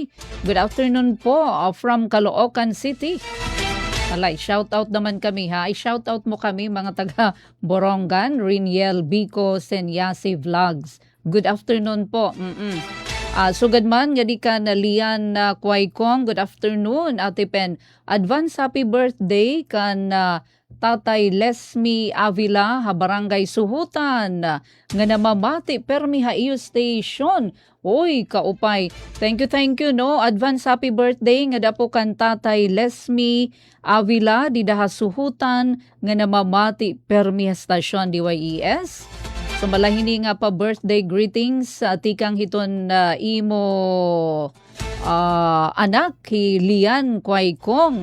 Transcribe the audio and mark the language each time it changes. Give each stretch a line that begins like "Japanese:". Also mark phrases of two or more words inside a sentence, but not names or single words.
English: Good afternoon po from Caloocan City.
Waray: Alay,
English: shout out
Waray: naman kami ha. I-shout out mo kami mga taga Borongan, Riniel Bico Sinyase Vlogs.
English: Good afternoon po.
Waray: Sugad man, nga di ka na Lian Kwaikong.
English: Good afternoon, Ate Pen. Advance happy birthday kan Tatay Lesmi Avila, ha Barangay Suhutan.
Waray: Nga namamati, permi ha iyo station. Uy, kaupay.
English: Thank you, no? Advance happy birthday,
Waray: nga dapo kan Tatay Lesmi Avila, di daha Suhutan. Nga namamati, permi ha station DYES. So malahini nga pa
English: birthday greetings
Waray: sa tikang hiton imo anak ki Lian Kwaikong.